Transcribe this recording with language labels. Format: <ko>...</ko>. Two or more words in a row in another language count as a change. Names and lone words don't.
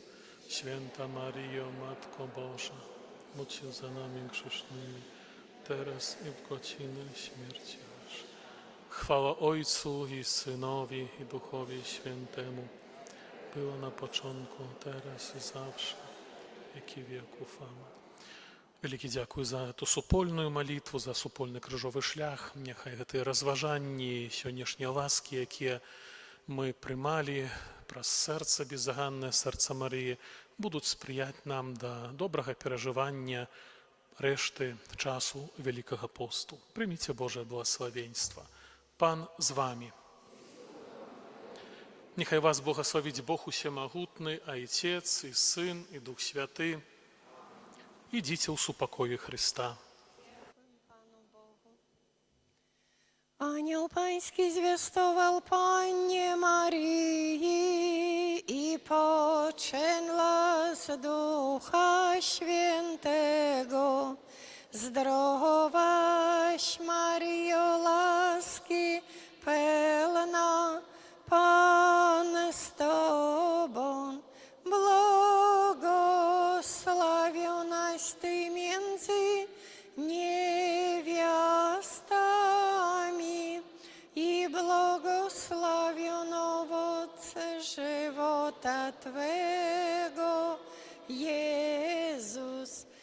<pl>Święta Maryjo, Matko Boża, módl się za nami grzesznymi, teraz i w godzinę śmierci naszej. Chwała Ojcu i Synowi i Duchowi Świętemu, było na początku, teraz i zawsze, wieki wieków. Amen.</pl> <be>Вялікі дзякуй за ту супольную малітву, за супольны крыжовы шлях. Няхай гэтыя разважанні, сённяшнія ласкі, якія мы прымалі праз сэрца беззаганнае, сэрца Марыі, будуць спрыяць нам да добрага перажывання рэшты часу Вялікага посту. Прыміце Божае благословенства. Пан з вамі. Нехай вас благословіць Бог усемагутны, Айцец і Сын і Дух Святы. Ідзіце ў супакоі Христа.</be> <pl>Anioł Pański zwiastował Pannie Maryi i poczęła z Ducha Świętego. Zdrowaś Maryjo, łaski pełna, Pan z Tobą, błogosławionaś Ty między niewiastami i błogosławiony owoc żywota Twego, Jezus.</pl>